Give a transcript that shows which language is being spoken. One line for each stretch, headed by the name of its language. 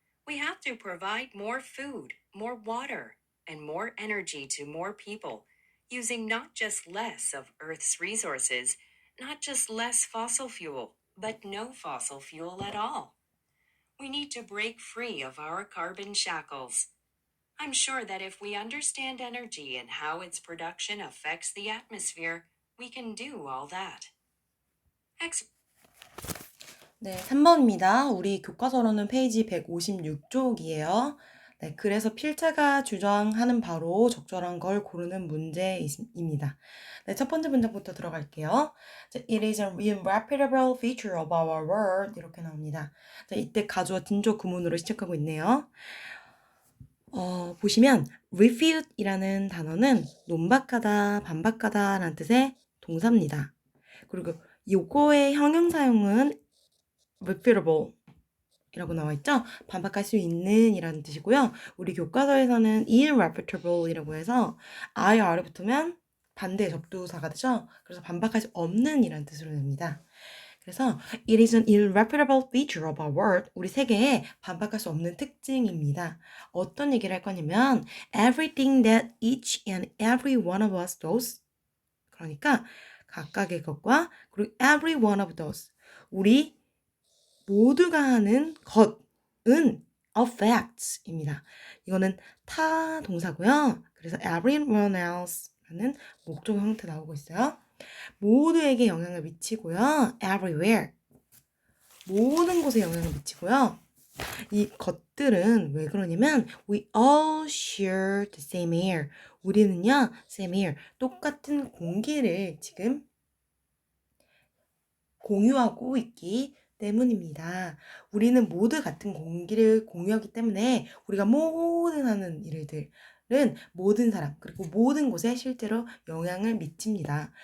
English: We have to provide more food, more water, and more energy to more people, using not just less of Earth's resources, not just less fossil fuel, but no fossil fuel at all. We need to break free of our carbon shackles. I'm sure that if we understand energy and how its production affects the atmosphere, we can do all that.
Korean: 네, 3번입니다. 우리 교과서로는 페이지 156쪽이에요. 네, 그래서 필자가 주장하는 바로 적절한 걸 고르는 문제입니다. 네, 첫 번째 문장부터 들어갈게요.
English: It is an irreputable feature of our world.
Korean: 이렇게 나옵니다. 자, 이때 가주어 딘조 구문으로 시작하고 있네요. 보시면 refute이라는 단어는 논박하다, 반박하다 라는 뜻의 동사입니다. 그리고 요거의 형용사용은 refutable 이라고 나와 있죠? 반박할 수 있는 이라는 뜻이고요. 우리 교과서에서는 irrefutable 이라고 해서 IR에 붙으면 반대 접두사가 되죠? 그래서 반박할 수 없는 이라는 뜻으로 됩니다.
English: 그래서 it is an irrefutable feature of our world.
Korean: 우리 세계에 반박할 수 없는 특징입니다. 어떤 얘기를 할 거냐면
English: everything that each and every one of us does.
Korean: 그러니까 각각의 것과 그리고
English: every one of those.
Korean: 우리 모두가 하는 것은 affects입니다. 이거는 타 동사고요. 그래서 everyone else라는 목적 형태 나오고 있어요. 모두에게 영향을 미치고요.
English: everywhere.
Korean: 모든 곳에 영향을 미치고요. 이 것들은 왜 그러냐면
English: we all share the same air.
Korean: 우리는요, same air, 똑같은 공기를 지금 공유하고 있기 때문입니다. 우리는 모두 같은 공기를 공유하기 때문에 우리가 모든 하는 일들은 모든 사람 그리고 모든 곳에 실제로 영향을 미칩니다.